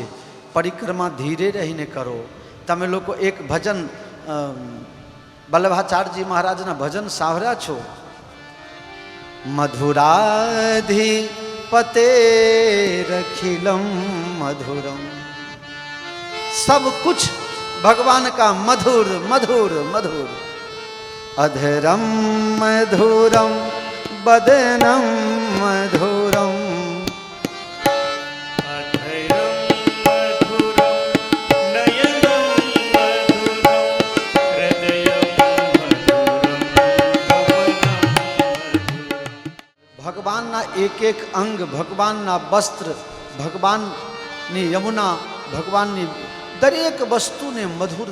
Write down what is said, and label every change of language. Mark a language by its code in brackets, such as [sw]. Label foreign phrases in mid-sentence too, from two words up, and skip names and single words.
[gu] પરિક્રમા ધીરે રહીને કરો. તમે લોકો એક ભજન વલ્લભાચાર્યજી મહારાજના ભજન સાંભળ્યા છો? [sa] मधुराधिपते रखिलम मधुरम. [hi] सब कुछ भगवान का मधुर मधुर मधुर. [sa] अधरम मधुरम बदनम मधुरम. [gu] ભગવાનના એક એક અંગ, ભગવાનના વસ્ત્ર, ભગવાનની યમુના, ભગવાનની દરેક વસ્તુને મધુર.